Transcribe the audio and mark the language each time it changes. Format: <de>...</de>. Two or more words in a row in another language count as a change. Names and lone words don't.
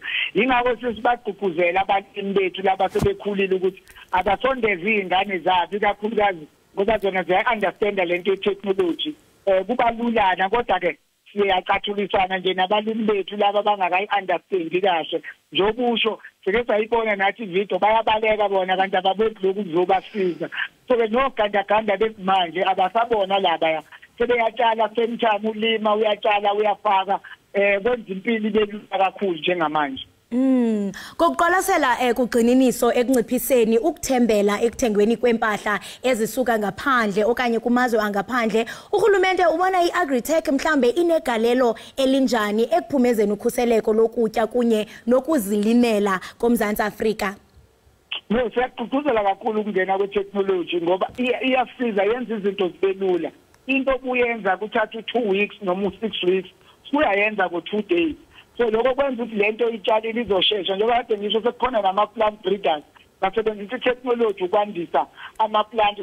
<zu>Yingakho sesibagqugquzela abalimi bethu laba sebekhulile ukuthi abasondeze iy'ngane zabo ikakhulukazi ngoba zona ziya-understanda lento ye-technology kuba lulana kodwa ke siyacathulisana nje nabalimi bethu laba abangakayi-understandi kahle njengokusho sike sayibona nathi ividiyo bayabaleka bona kanti ababoni lokhu kuzobasiza. So-ke nogandaganda besimanje abasabona labaya sebeyatshala</zu> <en>same time</en> <zu>ulima uyatshala uyafaka kwenza impilo ibe lula kakhulu njengamanje.</zu> <xh>Kokuqwalasela kugxininiso ekunciphiseni ukuthembela ekuthengweni kwempahla ezisuka ngaphandle okanye kumazwe angaphandle urhulumente ubona i-Agri-Tech mhlambe inegalelo elinjani ekuphumezeni ukhuseleko lokutya kunye nokuzilimela koMzantsi Afrika?</xh> <zu>No, siyagqugquzela kakhulu ukungena kwe-technology ngoba iyasiza yenza izinto zibe lula. Into obuyenza kuthatha 2 weeks noma 6 weeks uyayenza ku2 days. So lokho kwenza ukuthi lento itshalile izoshesha njengoba kade ngisho sekukhona nama-</zu> <en>plant breeders</en> <zu>basebenzisa i-technology ukwandisa ama-plant.</zu>